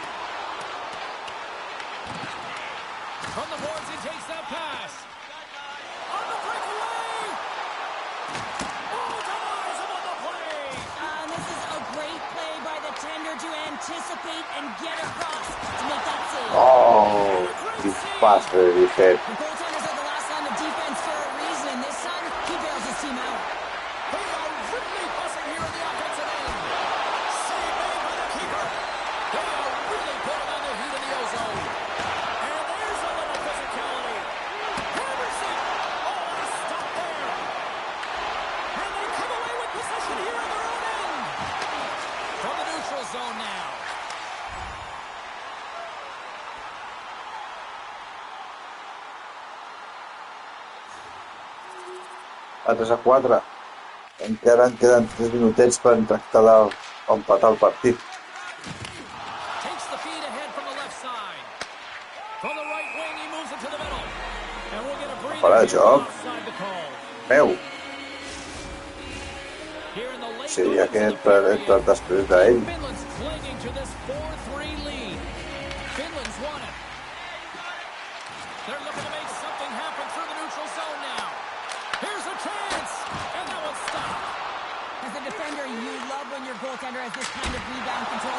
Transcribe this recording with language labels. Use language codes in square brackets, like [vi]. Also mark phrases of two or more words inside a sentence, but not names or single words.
[en] From the boards, he takes that pass. On the breakaway. Oh, denies him on the play. This is a great play by the tender to anticipate and get across to make that save. [es] Oh, qué paso de Dicet. [en] The goaltenders are the last line of defense for a reason, and this time, he bails his team out. They are really buzzing here in the offensive end. Save made by the keeper. They are really putting on their heat in the ozone. And there's a little physicality. Henderson. Oh, a stop there. And they come away with possession here on their own end. From the neutral zone now. A 3-4. [ca] Encara en queden 3 minutets per tractar d'empatar el partit. [en] Takes the feed ahead from the left side. From the right wing, he moves it to the middle. And we'll get a breather [ca] Para el [en] here [ca] joc. [en] offside the call. [ca] Meu. [en] Here in the late [ca] Sí, ja que [en] moments of the [ca] entra després d'ell. [en] Finland's clinging to this 4-3 lead. Finland's won it. They're looking to make something happen through the neutral zone now. Here's a chance, and that one's stopped. As a defender, you love when your goaltender has this kind of rebound control.